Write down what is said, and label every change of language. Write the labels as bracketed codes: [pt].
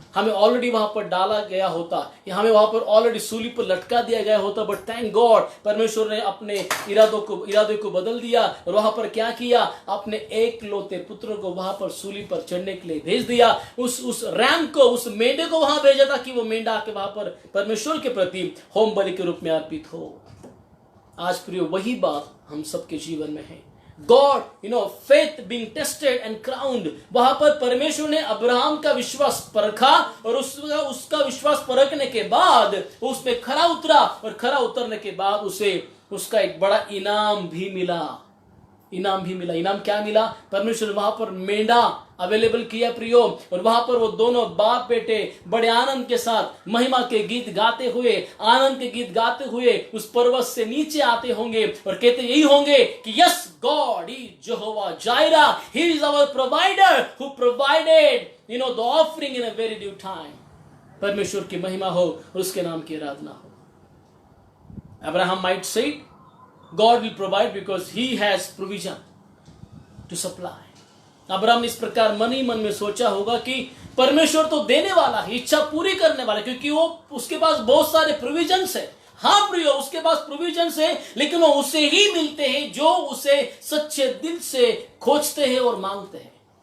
[hi] हमें ऑलरेडी वहां पर डाला गया होता, या हमें वहां पर ऑलरेडी सूली पर लटका दिया गया होता, [en] but thank God [hi] परमेश्वर ने अपने इरादों को बदल दिया, और वहां पर क्या किया? अपने एक लौते पुत्र को वहां पर सूली पर चढ़ने के लिए भेज दिया। उस रैम को, उस मेंढे को वहां भेजा था कि वो मेंढा आके वहां पर परमेश्वर के प्रति होम बलि के रूप में अर्पित हो। आज प्रियो वही बात हम सबके जीवन में है। [en] God, faith being tested and crowned। [hi] वहां पर परमेश्वर ने अब्राहम का विश्वास परखा, और उसका विश्वास परखने के बाद उस पे खरा उतरा, और खरा उतरने के बाद उसे उसका एक बड़ा इनाम भी मिला। इनाम क्या मिला? परमेश्वर वहां पर मेंढा अवेलेबल किया प्रियो, और वहां पर वो दोनों बाप बेटे बड़े आनंद के साथ महिमा के गीत गाते हुए, आनंद के गीत गाते हुए उस पर्वत से नीचे आते होंगे, और कहते यही होंगे कि [en] Yes, God is Jehovah Jireh, he is our provider who provided the offering in a very due time. [hi] परमेश्वर की महिमा हो और उसके नाम की आराधना हो। [en] Abraham माइट से God will provide because he has provision to supply। [hi] Abraham इस प्रकार मन ही मन में सोचा होगा कि परमेश्वर तो देने वाला है, इच्छा पूरी करने वाला है, क्योंकि वो उसके पास बहुत सारे प्रोविजंस है। हाँ प्रियो, उसके पास प्रोविजंस है, लेकिन वो उसे ही मिलते हैं जो उसे सच्चे दिल से खोजते हैं और मांगते हैं।